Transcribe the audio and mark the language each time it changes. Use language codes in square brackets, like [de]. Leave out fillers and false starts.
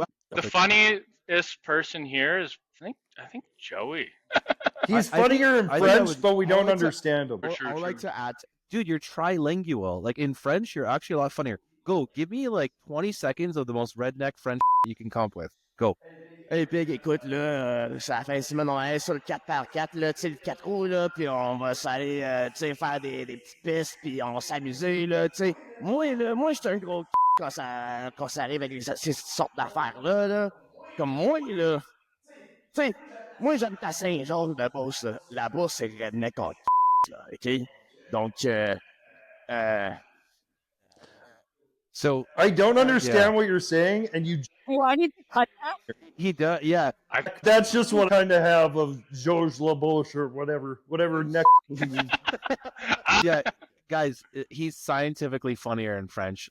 [en] The funniest person here is, I think Joey. He's funnier in French, but we don't understand him. I would like to add, dude, you're trilingual. Like in French, you're actually a lot funnier. Go, give me like 20 seconds of the most redneck French you can come up with. Go. [fr] Hey, Big, écoute, là, ça fait une semaine, on est sur le 4x4, là, tu sais, le 4 roues, là, puis on va s'aller, tu sais, faire des petites pistes, puis on va s'amuser, là, tu sais. Moi, j'étais un gros quand ça arrive avec ces sortes d'affaires-là, là. Comme moi, là, tu sais, moi, j'habite à Saint-Georges de Beauce, là. Là-bas, c'est redneck en là, OK? Donc, [en] So I don't understand what you're saying, and you. Oh, I need to cut that. he does, yeah. That's just what I kind of have of Georges LaBouche or whatever next. Yeah, guys, he's scientifically funnier in French.